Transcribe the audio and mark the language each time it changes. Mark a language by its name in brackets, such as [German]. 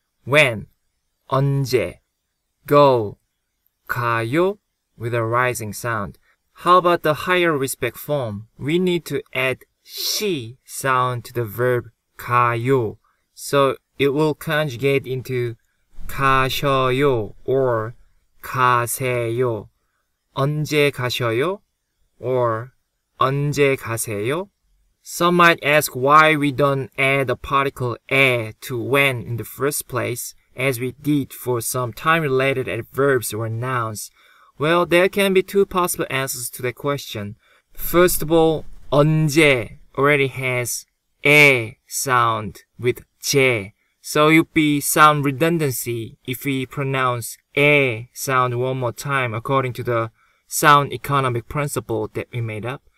[English] When, 언제, go, 가요 with a rising sound. How about the higher respect form? We need to add 시 sound to the verb 가요. So it will conjugate into 가셔요 or 가세요. [Korean] 언제 가셔요 or 언제 가세요? [English] Some might ask why we don't add the particle 에 to when in the first place, as we did for some time-related adverbs or nouns. Well, there can be two possible answers to that question. First of all, 언제 already has 에 sound with 제, so it would be sound redundancy if we pronounce 에 sound one more time according to the sound economic principle that we made up.